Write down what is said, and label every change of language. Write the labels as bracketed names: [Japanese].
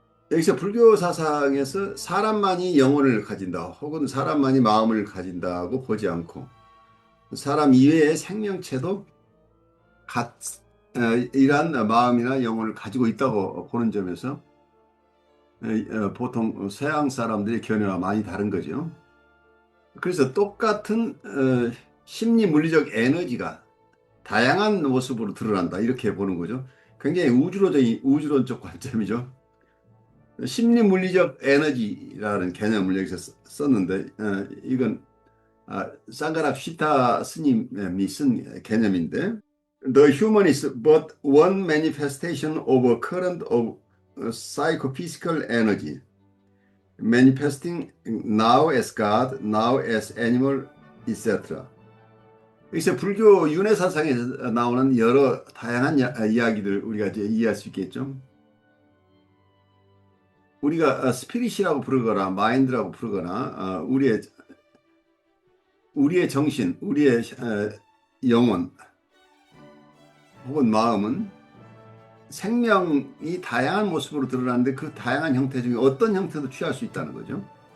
[Korean] 여기서 불교 사상에서 사람만이 영혼을 가진다 혹은 사람만이 마음을 가진다고 보지 않고 사람 이외의 생명체도 이러한 마음이나 영혼을 가지고 있다고 보는 점에서 보통 서양 사람들의 견해와 많이 다른 거죠. 그래서 똑같은 심리 물리적 에너지가 다양한 모습으로 드러난다 이렇게 보는 거죠. 굉장히 우주론적 관점이죠. 심리 물리적 에너지라는 개념을 여기서 썼는데 이건 상가랍 시타 스님이 쓴 개념인데 [English] The human is but one manifestation of a current of psychophysical energy manifesting now as God, now as animal, etc. [Korean] 여기서 불교 윤회사상에서 나오는 여러 다양한 이야기들 우리가 이제 이해할 수 있겠죠. 우리가 스피릿이라고 부르거나 마인드라고 부르거나 우리의 정신, 우리의 영혼 혹은 마음은 생명이 다양한 모습으로 드러나는데 그 다양한 형태 중에 어떤 형태도 취할 수 있다는 거죠.